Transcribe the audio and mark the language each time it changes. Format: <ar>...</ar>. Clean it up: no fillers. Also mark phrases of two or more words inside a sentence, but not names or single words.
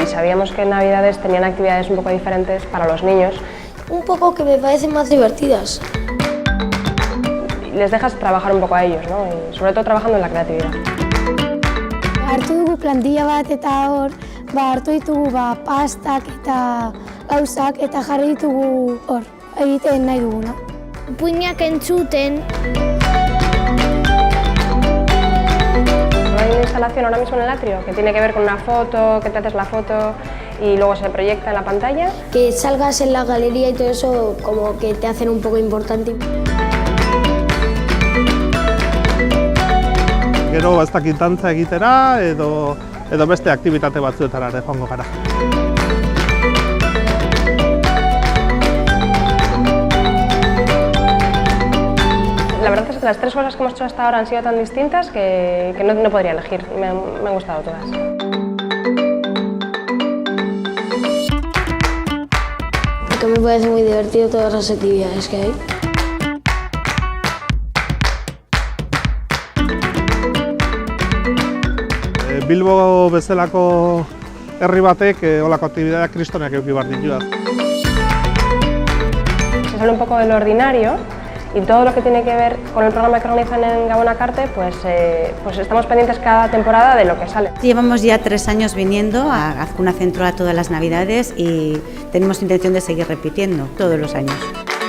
<es>Sabíamos que en Navidades tenían actividades un poco diferentes para los niños. Un poco que me parecen más divertidas. Les dejas trabajar un poco a ellos, ¿no? Y sobre todo trabajando en la creatividad.</es> <eu>Hartu dugu plantilla bat eta hor, hartu ditugu pastak eta gauzak eta jarri ditugu hor, egiten nahi duguna. Puinak entzuten.</eu> <es>Hay una instalación ahora mismo en el atrio que tiene que ver con una foto, que te haces la foto y luego se proyecta en la pantalla. Que salgas en la galería y todo eso como que te hacen un poco importante.</es> <eu>Gero ez dakit dantza egitera edo beste aktibitate batzuetara ere joango gara.</eu> <es>La verdad es que las tres cosas que hemos hecho hasta ahora han sido tan distintas que no podría elegir. Me han gustado todas. Porque me parece muy divertido todas las actividades que hay.</es> <eu>Bilbo bezalako herri batek holako aktibidadeak kristorenak eduki behar ditu.</eu> <es>Se sale un poco del ordinario y todo lo que tiene que ver con el programa que organizan en Gabonakarte, pues estamos pendientes cada temporada de lo que sale. Llevamos ya 3 años viniendo a Azkuna Centro a todas las Navidades y tenemos intención de seguir repitiendo todos los años.</es>